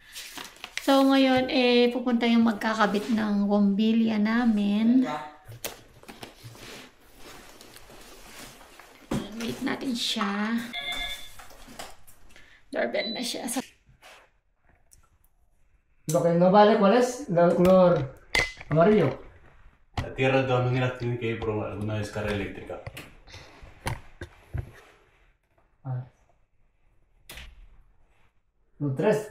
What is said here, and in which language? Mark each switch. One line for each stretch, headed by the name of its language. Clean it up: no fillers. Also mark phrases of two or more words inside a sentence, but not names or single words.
Filipino: So ngayon pupunta yung magkakabit ng bombilya namin. Wait natin siya. Doorbell na siya.
Spanish: Lo que no vale, ¿cuál es? El color amarillo. La tierra de todas maneras tiene que ir por alguna descarga eléctrica. Los tres.